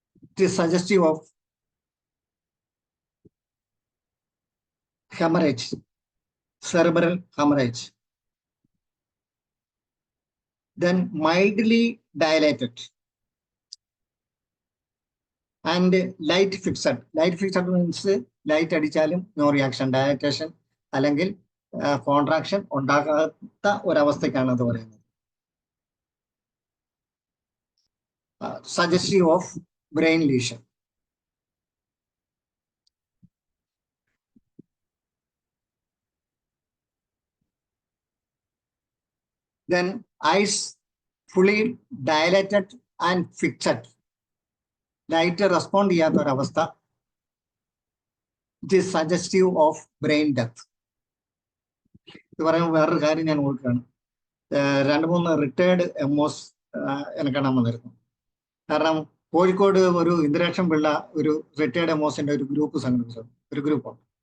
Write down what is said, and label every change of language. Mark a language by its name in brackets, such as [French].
[English] It is suggestive of hemorrhage, cerebral hemorrhage. Then mildly dilated and light fixed. Light fixed means light [Malayalam] അടിച്ചാലും [English] no reaction, dilatation [Malayalam] അല്ലെങ്കിൽ contraction ഉണ്ടാകാത്ത ഒരവസ്ഥയ്ക്കാണ് അത് പറയുന്നത്. [English] Suggestive of brain lesion. Then eyes fully dilated and fixed. [Malayalam] Light respond ചെയ്യാത്ത ഒരവസ്ഥ. [English] It is suggestive of brain death. [Malayalam] ഇത് പറയുമ്പോൾ വേറൊരു കാര്യം ഞാൻ ഓർക്കുകയാണ്. 2-3 റിട്ടയർഡ് MOs എന്നെ കാണാൻ വന്നിരുന്നു. കാരണം കോഴിക്കോട് ഒരു ഇന്ദിരാക്ഷൻ പിള്ള ഒരു റിട്ടയർഡ് MOസിന്റെ ഒരു ഗ്രൂപ്പ് സംഘടിപ്പിച്ചു, ഒരു ഗ്രൂപ്പുണ്ട്.